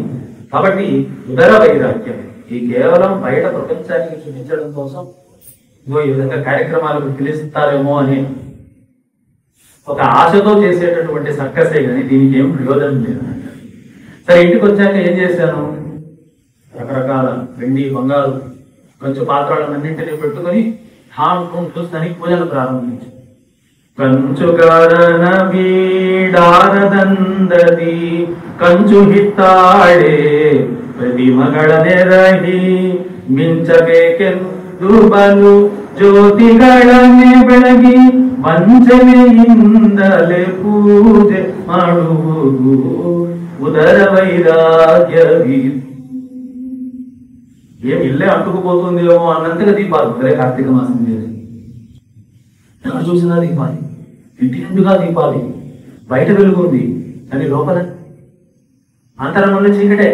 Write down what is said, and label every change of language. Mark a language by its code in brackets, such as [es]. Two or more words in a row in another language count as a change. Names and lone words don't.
[te] కాబట్టి ఉదర వైరాగ్యం ఈ కేవలం బయట ప్రపంచానికి చూపించడం కోసం ఈ విధంగా కార్యక్రమాలకు పిలుస్తారేమో అని ఒక ఆశతో చేసేటటువంటి సర్కసే కానీ దీనికి ఏం ప్రయోజనం లేదు. సరే, ఇంటికి వచ్చాక ఏం చేశాను, రకరకాల వెండి బంగారు కొంచెం పాత్రలన్నింటినీ పెట్టుకొని హాంకుంటూ దానికి పూజలు ప్రారంభించాను. [kn] ಕಂಚುಗಾರನ ಬೀಡಾರದಂದದಿ ಕಂಚು ಹಿತ್ತಾಡೆ ಪ್ರತಿಮಗಳ ನೆರಹಿ ಮಿಂಚಬೇಕೆಂದು ಬಲು ಜ್ಯೋತಿಗಳನ್ನೇ ಬೆಳಗಿ ವಂಚನೆಯಿಂದಲೇ ಪೂಜೆ ಮಾಡುವುದು [te] ఉదర వైరాగ్యవి. ఏం ఇల్లే అంటుకుపోతుందేమో అన్నంతగా దీపాలు ఉదరే కార్తీక మాసం చేసి ఎక్కడ చూసినా దీపాలి, ఇంటి నిండుగా దీపాలి, బయట వెలుగుంది కానీ లోపల అంతరంగంలో చీకటే.